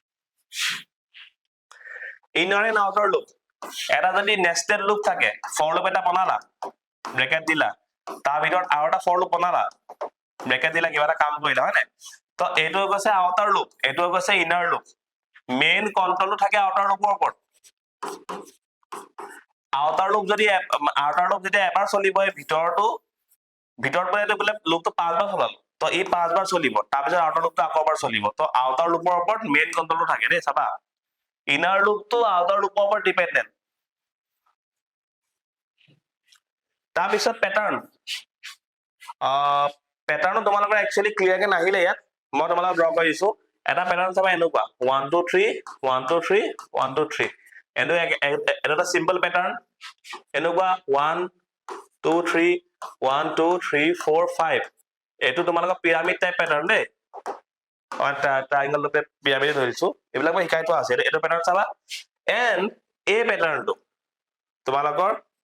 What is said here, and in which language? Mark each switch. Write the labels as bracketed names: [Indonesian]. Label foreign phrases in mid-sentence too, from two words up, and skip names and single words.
[English] inner and outer loop [Assamese] এটা যদি [English] nested loop [Assamese] থাকে [English] for loop [Assamese] এটা বনালা ব্ৰেকেট দিলা তাৰ ভিতৰত আৰু এটা [English] for loop [Assamese] বনালা ব্ৰেকেট দিলা কিবা এটা কাম কৰিলা হয় নাই তো এইটো গৈছে [English] outer loop [Assamese] এইটো গৈছে [English] inner loop main controlটো [Assamese] থাকে [English] outer loopৰ [Assamese] ওপৰত [English] outer loop [Assamese] যদি এবাৰ চলিব ভিতৰৰ পৰা এইটো বোলে লুপটো 5 বাৰ চলাল তো এই 5 বাৰ চলিব তাৰ পিছত [English] outer loopটো [Assamese] আকৌ এবাৰ চলিব তো [English] outer loopৰ [Assamese] ওপৰত [English] main controlটো [Assamese] থাকে দেই চাবা [English] inner loop to outer loop over dependent [Assamese] তাৰ পিছত [English] pattern pattern [Assamese] তোমালোকৰ [English] actually clear [Assamese] কে নাহিলে ইয়াত মই তোমালোকক ড্ৰ কৰি দিছো এটা প্যাটাৰ্ন চাবা এনেকুৱা 1 2 3 1 2 3 1 2 3 এটা [English] simple pattern [Assamese] এনেকুৱা 1 2 3 1 2 3 4 5 এটো তোমালোকৰ [English] pyramid type pattern [Assamese] দেই ট্ৰায়াঙ্গল লুপে পিৰামিড ধৰিছো এইবিলাক মই শিকাইতো আছে এটো প্যাটাৰ্ন চাবা এন্ড এই প্যাটাৰ্নটো তোমালোকৰ